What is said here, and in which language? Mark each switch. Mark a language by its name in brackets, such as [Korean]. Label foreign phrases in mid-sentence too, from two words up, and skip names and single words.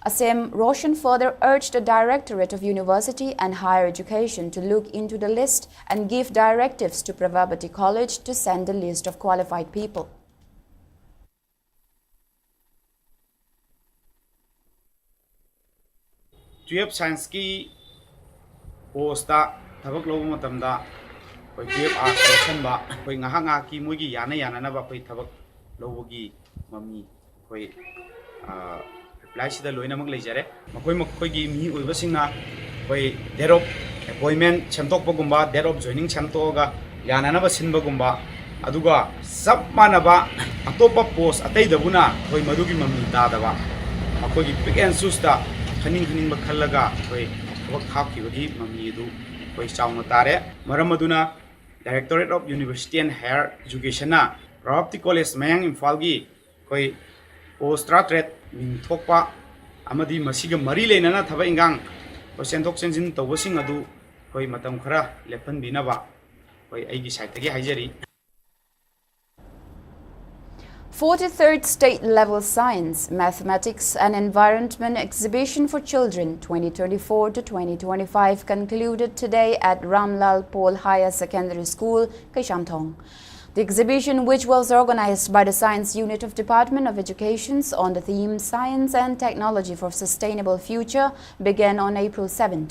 [English] Asem Roshan further urged the Directorate of University and Higher Education to look into the list and give directives to Pravabati College to send a list of qualified people. [Manipuri] Science ki posta thabak lobu matamda koi [English] art section [Manipuri] ba koi nga ki mugi yana na ba koi thabak lobu gi mami koi reply sida loina mak leijare makoi gi mi oiba singna koi [English] date of appointment [Manipuri] chamtok bagumba [English] date of joining [Manipuri] chamtoga yana na ba sinba gumba aduga sab manaba atopa post atei dabuna koi madugi mami da ba makoi gi [English] pick and choose [Manipuri] da khaning bakhallaga koi thawak khapkibagi mami du koi chauna tare maram aduna Directorate of University and Higher Education na Pravabati College mayang Imphal gi koi post-graduate ming thokpa amadi masiga mari leinana thaba ingang koi senthok senjin tawbasing adu koi matam khara lephan binaba koi aigi side tagi haijari [English] 43rd State Level Science, Mathematics and Environment Exhibition for Children 2024 to 2025 concluded today at Ramlal Pol Higher Secondary School, Kaishamthong. The exhibition, which was organized by the Science Unit of Department of Education on the theme Science and Technology for Sustainable Future, began on April 7th.